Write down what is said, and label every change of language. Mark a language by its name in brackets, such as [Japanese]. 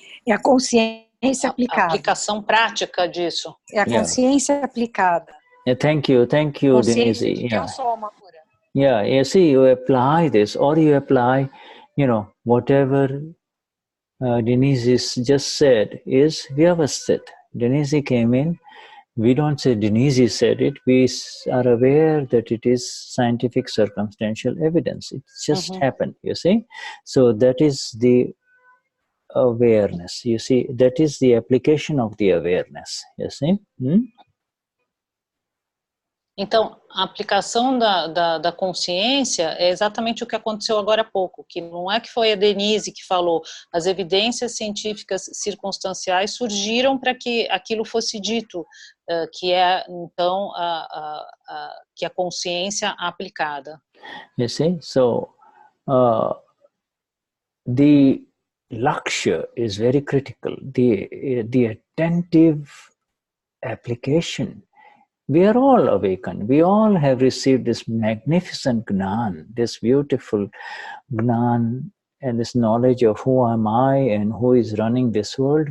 [Portuguese] a consciência aplicada. A aplicação prática disso. É a consciência aplicada. [English] Yeah, thank you, Denise. [Portuguese] Eu sou alma pura. [English] Yeah, you see, you apply this, or you apply, whatever Denise just said is vyavasthit. Denise came in. We don't say Denise said it. We are aware that it is scientific circumstantial evidence. It just happened, you see. So that is the awareness, you see. That is the application of the awareness, you see. [Portuguese] Então, a aplicação da consciência é exatamente o que aconteceu agora há pouco, que não é que foi a Denise que falou, as evidências científicas circunstanciais surgiram para que aquilo fosse dito, que é, então, que a consciência aplicada. [English] You see, so the laksha is very critical, the attentive application. We are all awakened. We all have received this magnificent Gnan, this beautiful Gnan, and this knowledge of who am I and who is running this world.